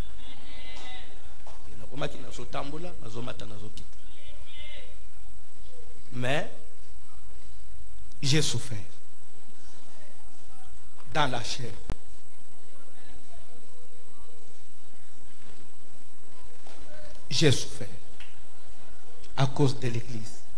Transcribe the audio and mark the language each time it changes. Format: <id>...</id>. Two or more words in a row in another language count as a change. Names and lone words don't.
<ln>na koma ki na so tambola na zo mata na zo kita</ln> <fr>mais j'ai souffert dans la chair. J'ai souffert à cause de l'église.</fr>